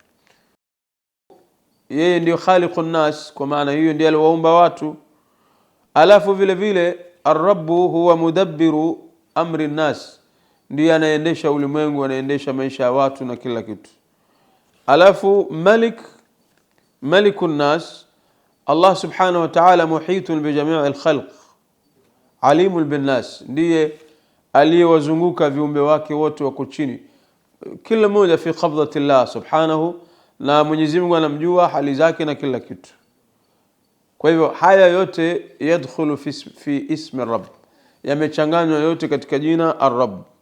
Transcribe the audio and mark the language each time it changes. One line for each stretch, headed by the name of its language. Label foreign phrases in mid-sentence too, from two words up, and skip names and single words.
Swahili: Yeye ndio
Arabic: خالق الناس,
Swahili: kwa maana hiyo ndiye aliwaumba watu. Alafu vile vile
Arabic: الرب هو مدبر أمر الناس,
Swahili: ndiye anaendesha ulimwengu, anaendesha maisha ya watu na kila kitu. Alafu
Arabic: ملك الناس,
Swahili: Allah
Arabic: سبحانه وتعالى محيط ب جميع الخلق عليم بالناس,
Swahili: ndiye aliyewazunguka viumbe wake wote wako chini, kila mmoja
Arabic: في قبضة الله سبحانه,
Swahili: na Mwenyezi Mungu anamjua hali zake na kila kitu. Kwa hivyo haya yote
Arabic: يدخل في اسم الرب,
Swahili: yamechanganywa yote katika jina Ar-Rabb.